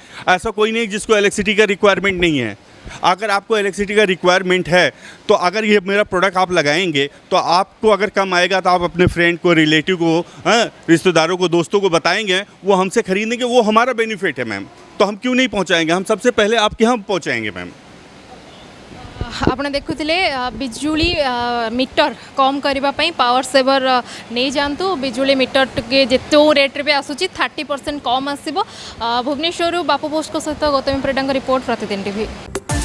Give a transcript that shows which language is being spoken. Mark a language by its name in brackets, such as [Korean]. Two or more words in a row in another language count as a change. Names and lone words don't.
[Hindi] ऐसा कोई नहीं जिसको इलेक्ट्रिसिटी का रिक्वायरमेंट नहीं है। अगर आपको इलेक्ट्रिसिटी का रिक्वायरमेंट है तो अगर ये मेरा प्रोडक्ट आप लगाएंगे तो आपको अगर कम आएगा तो आप अपने फ्रेंड को, रिलेटिव को, रिश्तेदारों को, दोस्तों को बताएंगे, वो हमसे खरीदेंगे, वो हमारा बेनिफिट है मैम। तो हम क्यों नहीं पहुंचाएंगे? हम सबसे पहले आपके यहाँ पहुंचाएंगे मैम। [Odia] ଆପଣ ଦେଖୁଥିଲେ ବିଜୁଳି ମିଟର କମ୍ କରିବା ପାଇଁ [English] power saver [Odia] ନେଇଯାଆନ୍ତୁ ବିଜୁଳି ମିଟର ଟିକେ ଯେତେ ରେଟ୍ରେ ବି ଆସୁଛି 30% କମ୍ ଆସିବ ଭୁବନେଶ୍ୱରରୁ ବାପୁ ବୋଷଙ୍କ ସହିତ ଗୌତମୀ ପରିଡ଼ାଙ୍କ ରିପୋର୍ଟ ପ୍ରତିଦିନ ଟିଭି।